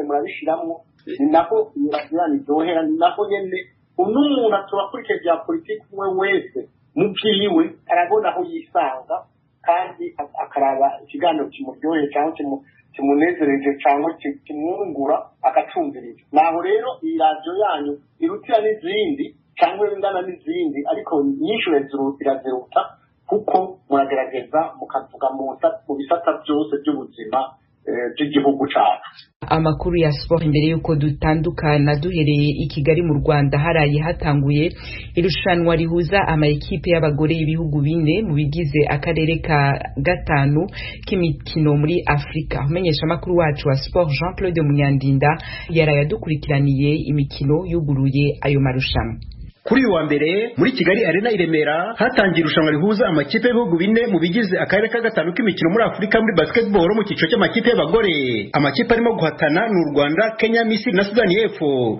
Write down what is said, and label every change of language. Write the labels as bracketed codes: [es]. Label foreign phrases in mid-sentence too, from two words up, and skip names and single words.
[rn] murabishiramwo ni naho iryohera ni naho nyene umuntu atubakurikije bya politiki umwe wese mubyiwe arabona aho yisanga kandi akaraba ikiganiro kimuryoheye cyangwa kimunezereje cyangwa kimwungura agacumviriza naho rero iyi radiyo yanyu irutira n'izindi cyangwa ingana n'izindi ariko nyinshi iraziruta kuko muragerageza mukavuga mu bisata byose by'ubuzima by'igihugu cyacu. Amakuru ya sport imbere yuko dutandukana duhereye i Kigali mu Rwanda haraye hatanguye irushanwa rihuza amayikipe y'abagore y'ibihugu bine mu bigize akarere ka gatanu k'imikino muri Afrika. Umenyesha amakuru wacu wa sport Jean Claude Munyandinda yaraye adukurikiraniye imikino yuguruye ayo marushanwa. [rw] Kuri uwa mbere muri Kigali Arena Iremera hatangiye irushanwa rihuza amakipe y'ibihugu bine mu bigize akarere ka gatanu k'imikino muri Afrika muri basketball mu cyiciro cy'amakipe y'abagore. Amakipe arimo guhatana n'u Rwanda, Kenya, Misiri na Sudani y'Epfo.